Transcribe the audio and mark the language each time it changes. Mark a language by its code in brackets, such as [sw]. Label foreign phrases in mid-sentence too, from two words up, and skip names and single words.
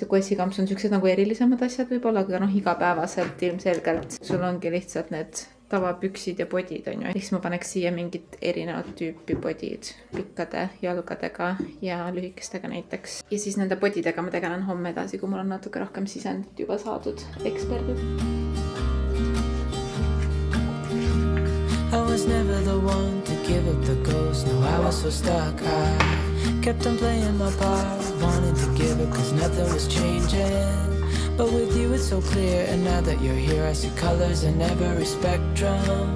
[et] Kossikamps on siuksed nagu erilisemad asjad võib-olla, aga noh, igapäevaselt ilmselgelt sul ongi lihtsalt need tavapüksid ja podid, on ju. Siis ma paneks siia mingit erinevat tüüpi podid pikkade jalgadega ja lühikestega näiteks. Ja siis nende podidega ma tegelen homme edasi, kui mul on natuke rohkem sisendit juba saadud eksperdid. [en] I was never the one to give up the ghost. No, I was so stuck. I kept on playing my part, wanted to give it cause nothing was changing. But with you it's so clear, and now that you're here I see colors in every spectrum.